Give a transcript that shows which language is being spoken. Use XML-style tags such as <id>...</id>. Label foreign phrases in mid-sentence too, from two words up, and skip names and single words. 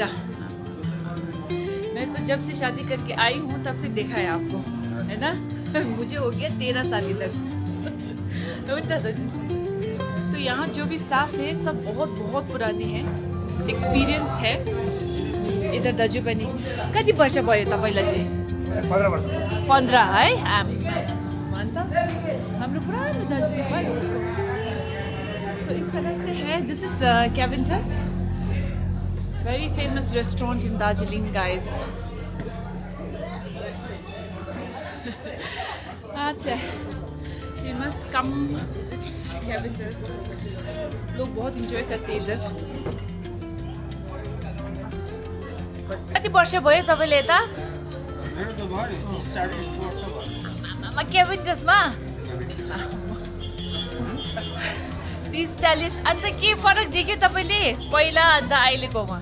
<hi>मैं तो जब से शादी करके आई हूँ तब से देखा है आपको, है ना? मुझे हो गया 13 साल इधर। तो यहाँ जो भी स्टाफ है सब बहुत बहुत पुराने हैं, एक्सपिरियन्स्ड है।</hi> <ne>इधर दाजु पनि कति वर्ष भयो तपाईँलाई चाहिँ? 15 वर्ष।</ne> <hi>15 है?</hi> <ne>भन्छ हाम्रो पुरानो दाजु चाहिँ भयो उसको।</ne> <hi>तो इस तरह से है।</hi> <en>This is Kaventers, very famous restaurant in Darjeeling guys. अच्छा, we must come visit Kaventers।</en> <hi>लोग बहुत इन्जॉय करते हैं इधर।</hi> <ne>कति वर्ष भयो तपाईँले यता? मेरो त भयो 30-40 वर्ष भयो। कैवेन्टसमा 30-40। अन्त के फरक देख्यो तपाईँले पहिला अन्त अहिलेकोमा?</ne>